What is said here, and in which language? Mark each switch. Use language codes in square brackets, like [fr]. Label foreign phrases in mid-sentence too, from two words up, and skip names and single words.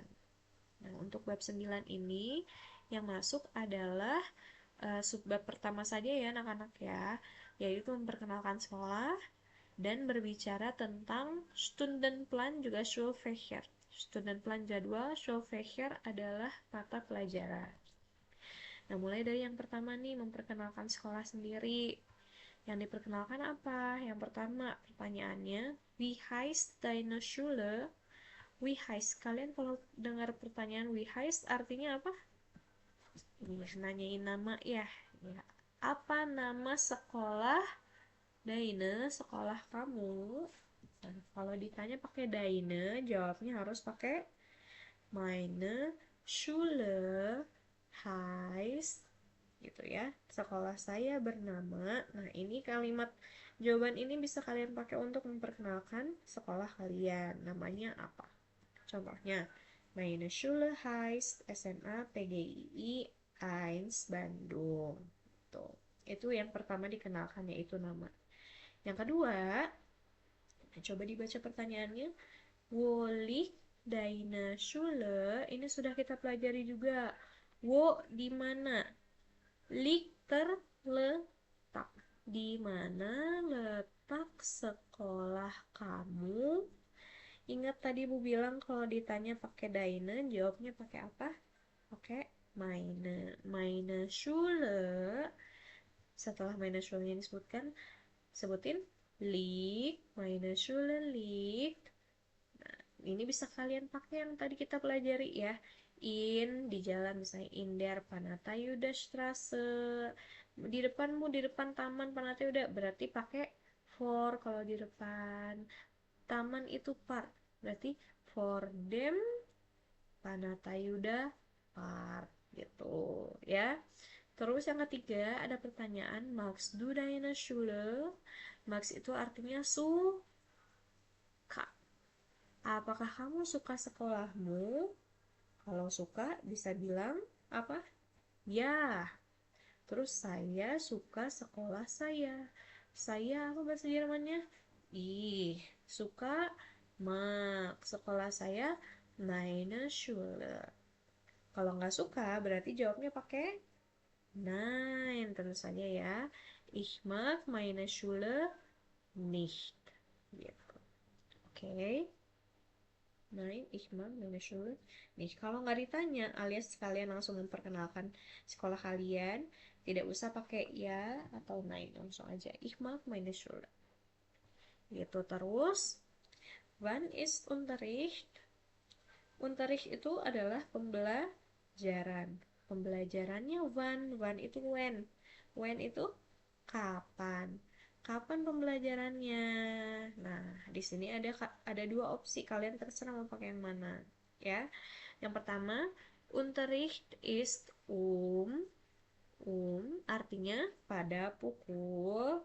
[id] Nah, untuk bab 9 ini yang masuk adalah subbab pertama saja ya anak-anak ya, yaitu memperkenalkan sekolah dan berbicara tentang Stundenplan juga Schulfächer. Stundenplan jadwal, Schulfächer adalah mata pelajaran. Nah, mulai dari yang pertama nih, memperkenalkan sekolah sendiri. Yang diperkenalkan apa? Yang pertama, pertanyaannya, [de] Wie heißt deine Schule? Wie heißt, [id] kalian kalau dengar pertanyaan [de] wie heißt [id] artinya apa? Nanyain nama ya. Ya. Apa nama sekolah Daine, sekolah kamu? Nah, kalau ditanya pakai Daine, jawabnya harus pakai [de] meine Schule heißt, [id] gitu ya. Sekolah saya bernama. Nah, ini kalimat jawaban ini bisa kalian pakai untuk memperkenalkan sekolah kalian. Namanya apa? Contohnya, [de] meine Schule heißt SMA PGII 1 Bandung. Tuh. [id] Itu yang pertama dikenalkan, yaitu nama. Yang kedua, coba dibaca pertanyaannya. [de] Wo liegt deine Schule? [id] Ini sudah kita pelajari juga. Wo di mana? Liegt terletak. Di mana letak sekolah kamu? Ingat tadi Bu bilang kalau ditanya pakai deine, jawabnya pakai apa? [de] Pakai meine. Meine Schule. [id] Setelah [de] meine Schule [id] yang disebutkan, sebutin liegt, [de] meine Schule liegt. [id] Nah, ini bisa kalian pakai yang tadi kita pelajari ya. In, di jalan misalnya [de] in der Panatayuda-Straße. [id] Di depanmu, di depan taman Panatayuda, berarti pakai for kalau di depan. Taman itu park, berarti [de] for dem Panatayuda park [id] gitu ya. Terus yang ketiga ada pertanyaan [de] magst du deine Schule? [id] Magst itu artinya suka. Apakah kamu suka sekolahmu? Kalau suka bisa bilang apa? Ya. Terus saya suka sekolah saya. Saya apa bahasa Jermannya? Ih, suka mag. Sekolah saya [de] meine Schule. [id] Kalau nggak suka berarti jawabnya pakai nein, tentu saja ya. [de] Ich mag meine Schule nicht. [id] Gitu. Oke. [de] Nein, ich mag meine Schule nicht. [id] Kalau nggak ditanya alias kalian langsung memperkenalkan sekolah kalian, tidak usah pakai ya atau nein, langsung aja [de] ich mag meine Schule. [id] Gitu. Terus, [de] wann ist Unterricht? [id] Unterricht itu adalah pembelajaran. Pembelajarannya when. When itu when. When itu kapan. Kapan pembelajarannya? Nah, di sini ada dua opsi. Kalian terserah mau pakai yang mana, ya. Yang pertama, [de] Unterricht ist artinya pada pukul.